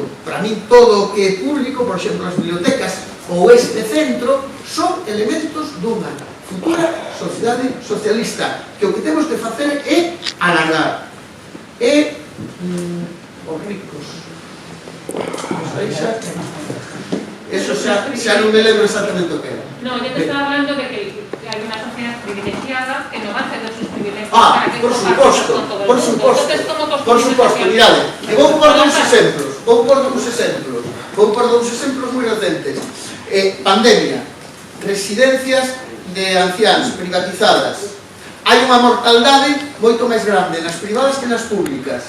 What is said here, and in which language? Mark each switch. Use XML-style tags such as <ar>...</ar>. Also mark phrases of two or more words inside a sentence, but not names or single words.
<gl>Para min todo o que é público, por exemplo, as bibliotecas ou este centro, son elementos dunha futura sociedade socialista, que o que temos que facer é alargar. E os ricos. Eso xa non me lembro exactamente o que era.</gl> <es>No, yo te estaba hablando de que hay una sociedad privilegiada que no va a ceder sus privilegios para que</es> <gl>por suposto, por suposto, mirade, e vou por dous exemplos moi recentes. Pandemia, residencias de ancianos privatizadas. Hai unha mortaldade moito máis grande nas privadas que nas públicas.</gl>